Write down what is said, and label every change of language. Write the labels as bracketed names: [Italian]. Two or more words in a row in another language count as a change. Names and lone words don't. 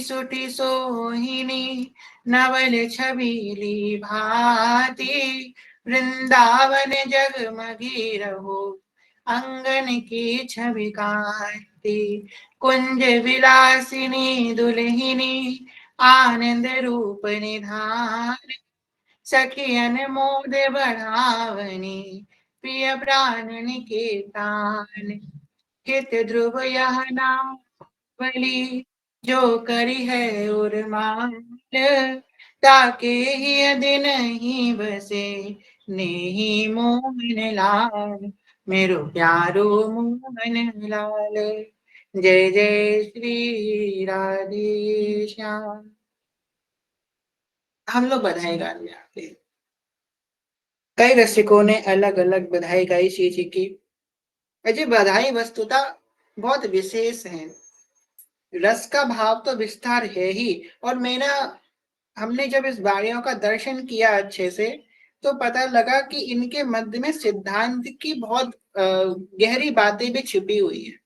[Braj] सुटी सोहिनी नवल छबीली भांति वृंदावन जगमगी रहो अंगन की छवि कांति कुंज विलासिनी दुल्हिनी आनंद रूप निधान सखियन मोद बढ़ावनी प्रिय प्राण निकेतान हित ध्रुव यह नावली जो करी है उर्माल, ताके ही दिन ही बसे, नेही मोहन लाल, मेरो प्यारो मोहन लाल। [Hindi] जय जय श्री राधे श्याम। हम लोग बधाई गाने आते हैं। कई रसिकों ने अलग अलग बधाई गाई श्री जी की। अजय बधाई वस्तुतः बहुत विशेष है। रस का भाव तो विस्तार है ही, और मेरा हमने जब इस वाणियों का दर्शन किया अच्छे से, तो पता लगा कि इनके मध्य में सिद्धांत की बहुत गहरी बातें भी छिपी हुई है।